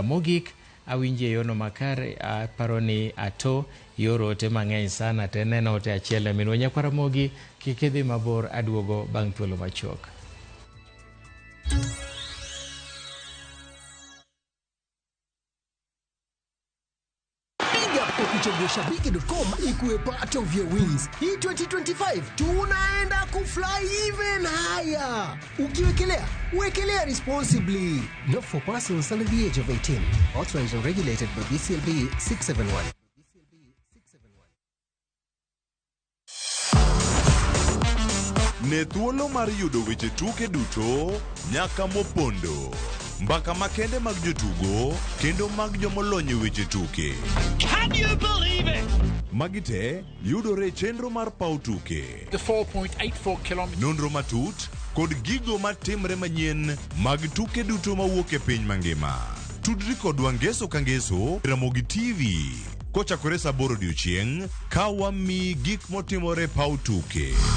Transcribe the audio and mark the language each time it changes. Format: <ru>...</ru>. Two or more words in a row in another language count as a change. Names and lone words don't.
<luo>Mogik awinje yono makare aparo ni Ato yoro ote mang'eny sana te neno ote achiel min wanya kwa Ramogi kikidhi mabor aduogo bang' thuolo machuok.</luo> <en>Shabiki.com ikuwe part of your wins.</en> <sw>Hii 2025 tunaenda kufly</sw> <en>even higher. Ukiwekelea, wekelea responsibly. Not for persons under the age of 18. Authorized and regulated by BCLB 671.</en> <luo>Ne thuolo mar yudo weche tuke duto nyaka mopondo. Mbaka makende mag jotugo kendo mag jomolony weche tuke.</luo> <en>Can you believe it?</en> <luo>Magite yudore chenro mar pau tuke.</luo> <en>The 4.84 kilometers.</en> <luo>Nonro matut kod gigo matimre manyien mag tuke duto mawuok e piny mangima. Tudri kodwa ngeso ka ngeso Ramogi TV. Kochakore saa 8 odiechieng' ka wami gik motimore pau tuke.</luo>